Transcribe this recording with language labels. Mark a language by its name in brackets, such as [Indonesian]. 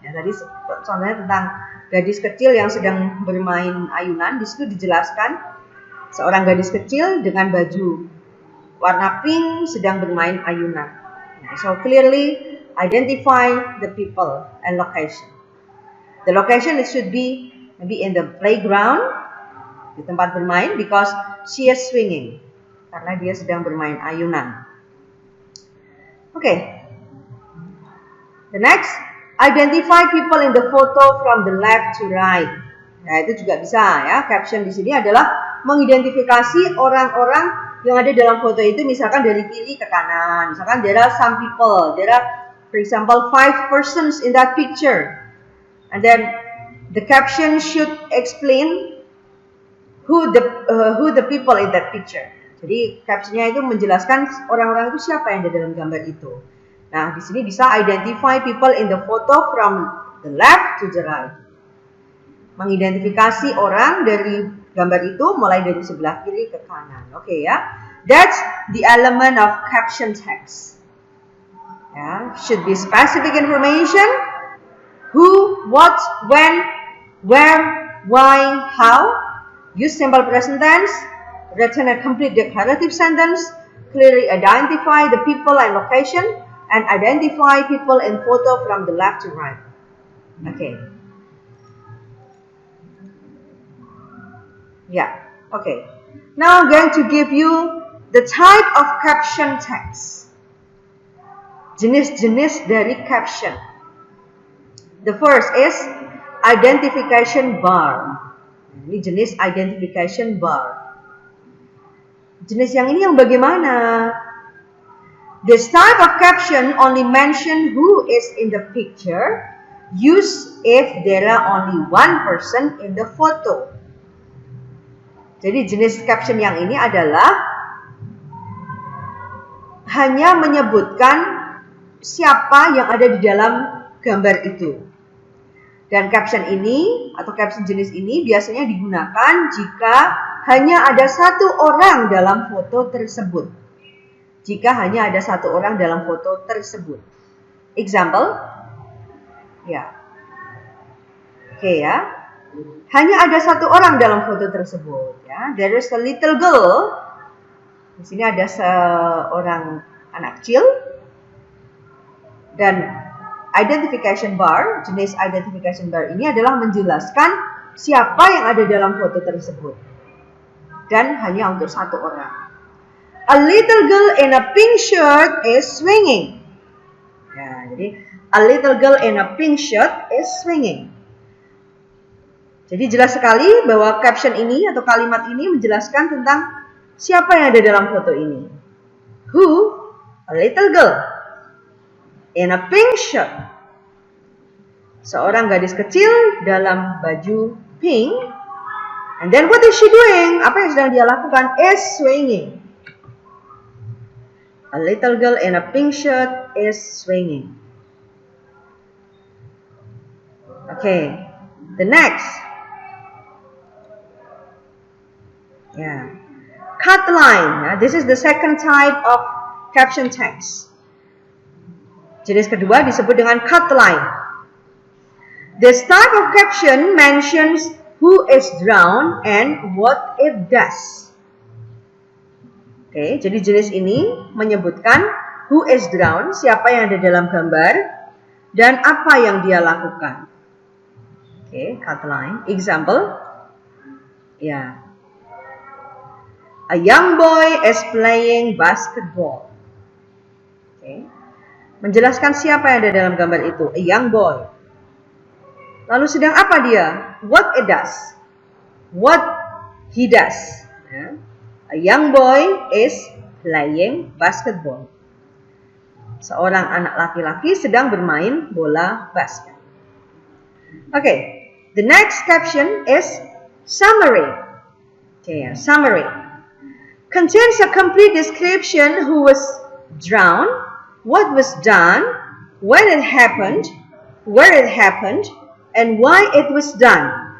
[Indonesian] Ya, tadi contohnya tentang gadis kecil yang sedang bermain ayunan. Di situ dijelaskan seorang gadis kecil dengan baju warna pink sedang bermain ayunan. [English] So clearly identify the people and location. The location it should be maybe in the playground, [Indonesian] di tempat bermain, [English] because she is swinging, [Indonesian] karena dia sedang bermain ayunan. [English] Okay. The next, identify people in the photo from the left to right. [Indonesian] Nah, itu juga bisa ya. Caption di sini adalah mengidentifikasi orang-orang yang ada dalam foto itu, misalkan dari kiri ke kanan. [English] Misalkan there are some people, there are, for example, 5 persons in that picture. And then the caption should explain who the people in that picture. [Indonesian] Jadi captionnya itu menjelaskan orang-orang itu siapa yang ada dalam gambar itu. Nah, di sini bisa [English] identify people in the photo from the left to the right. [Indonesian] Mengidentifikasi orang dari gambar itu mulai dari sebelah kiri ke kanan. [English] Oke ya. That's the element of caption text. Ya, should be specific information. Who, what, when, where, why, how. Use simple present tense, written and complete declarative sentence, clearly identify the people and location, and identify people in photo from the left to right. Okay. Yeah, okay. Now I'm going to give you the type of caption text. [Indonesian] Jenis-jenis dari caption. [English] The first is identification bar. [Indonesian] Ini jenis identification bar. Jenis yang ini yang bagaimana? [English] This type of caption only mention who is in the picture, used if there are only one person in the photo. [Indonesian] Jadi jenis caption yang ini adalah hanya menyebutkan siapa yang ada di dalam gambar itu. Dan caption ini atau caption jenis ini biasanya digunakan jika hanya ada satu orang dalam foto tersebut. Jika hanya ada satu orang dalam foto tersebut. Example? Ya. Oke ya. Hanya ada satu orang dalam foto tersebut. Ya. [English] There is a little girl. [Indonesian] Di sini ada seorang anak kecil. Dan identification bar, jenis identification bar ini adalah menjelaskan siapa yang ada dalam foto tersebut. Dan hanya untuk satu orang. [English] A little girl in a pink shirt is swinging. [Indonesian] Ya, jadi [English] a little girl in a pink shirt is swinging. [Indonesian] Jadi jelas sekali bahwa caption ini atau kalimat ini menjelaskan tentang siapa yang ada dalam foto ini. [English] Who? A little girl in a pink shirt. [Indonesian] Seorang gadis kecil dalam baju pink. [English] And then what is she doing? [Indonesian] Apa yang sedang dia lakukan? [English] Is swinging. A little girl in a pink shirt is swinging. Okay. The next. Yeah. Cut line. This is the second type of caption text. [Indonesian] Jenis kedua disebut dengan cut line. [English] This type of caption mentions who is drowned and what it does. [Indonesian] Oke, jadi jenis ini menyebutkan [English] who is drowned, [Indonesian] siapa yang ada dalam gambar, dan apa yang dia lakukan. [English] Oke, cut line. Example. Ya. A young boy is playing basketball. Oke. [Indonesian] Menjelaskan siapa yang ada dalam gambar itu. [English] A young boy. [Indonesian] Lalu sedang apa dia? [English] What it does. What he does. Ya. A young boy is playing basketball. [Indonesian] Seorang anak laki-laki sedang bermain bola basket. [English] Okay, the next caption is summary. Okay, summary. Contains a complete description who was drowned, what was done, when it happened, where it happened, and why it was done.